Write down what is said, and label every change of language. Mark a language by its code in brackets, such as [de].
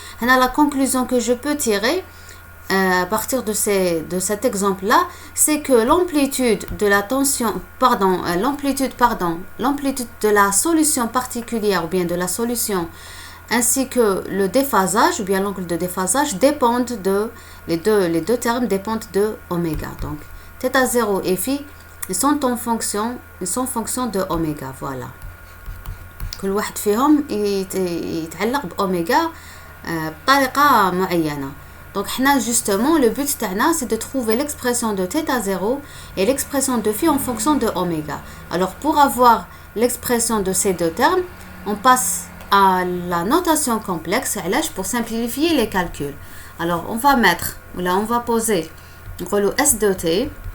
[fr] La conclusion que je peux tirer à partir de cet exemple-là, c'est que l'amplitude de la solution particulière ou bien de la solution ainsi que le déphasage ou bien l'angle de déphasage les deux termes dépendent de oméga. Donc θ0 et phi ils sont fonction de oméga. Voilà. [ar] كل واحد فيهم يتعلق بأوميغا بطريقة معينة. [fr] Donc justement le but c'est de trouver l'expression de θ0 et l'expression de phi en fonction de oméga. Alors pour avoir l'expression de ces deux termes, on passe à la notation complexe pour simplifier les calculs. Alors on va mettre, là on va poser le S de t.